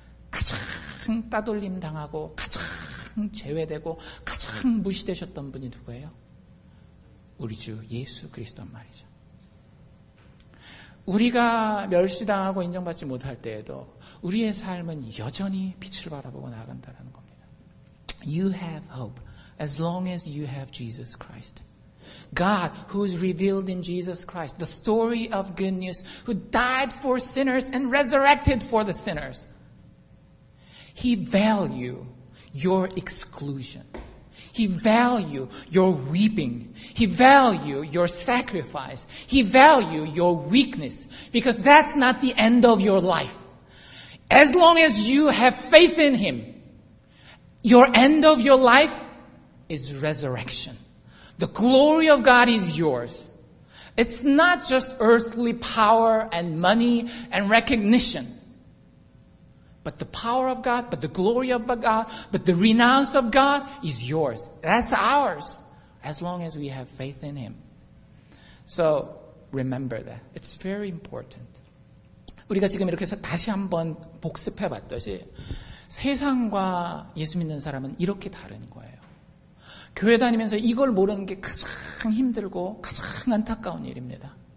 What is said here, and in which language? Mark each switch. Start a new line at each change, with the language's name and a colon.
Korean: 가장 따돌림 당하고 가장 제외되고 가장 무시되셨던 분이 누구예요? 우리 주 예수 그리스도란 말이죠. 우리가 멸시당하고 인정받지 못할 때에도 우리의 삶은 여전히 빛을 바라보고 나아간다는 겁니다.
English: You have hope as long as you have Jesus Christ. God, who is revealed in Jesus Christ, the story of good news, who died for sinners and resurrected for the sinners. He values your exclusion. He values your weeping. He values your sacrifice. He values your weakness because that's not the end of your life. As long as you have faith in Him, your end of your life is resurrection. The glory of God is yours. It's not just earthly power and money and recognition. But the power of God, but the glory of God, but the renounce of God is yours. That's ours. As long as we have faith in Him. So, remember that. It's very important.
Korean: 우리가 지금 이렇게 해서 다시 한번 복습해 봤듯이 세상과 예수 믿는 사람은 이렇게 다른 거예요. 교회 다니면서 이걸 모르는 게 가장 힘들고 가장 안타까운 일입니다.